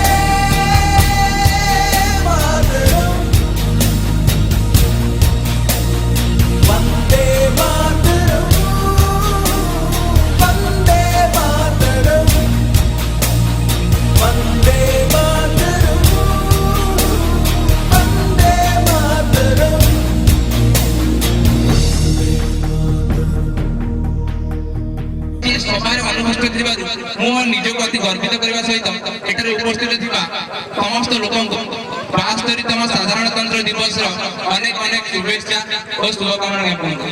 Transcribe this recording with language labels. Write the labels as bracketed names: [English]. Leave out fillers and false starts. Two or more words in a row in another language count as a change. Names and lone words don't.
[Sanskrit] मातरम, वंदे मातरम, वंदे मातरम, वंदे मातरम, वंदे मातरम। [Odia] ଏ ସଭାରେ ଅନୁପସ୍ଥିତ ଥିବାରୁ ମୁଁ ନିଜକୁ ଅତି ଗର୍ବିତ କରିବା ସହିତ ଏଠାରେ ଉପସ୍ଥିତ ଥିବା ସମସ୍ତ ଲୋକଙ୍କୁ 72ତମ ସାଧାରଣତନ୍ତ୍ର ଦିବସର ଅନେକ ଅନେକ ଶୁଭେଚ୍ଛା ଓ ଶୁଭକାମନା ଜ୍ଞାପନ କରୁଛି।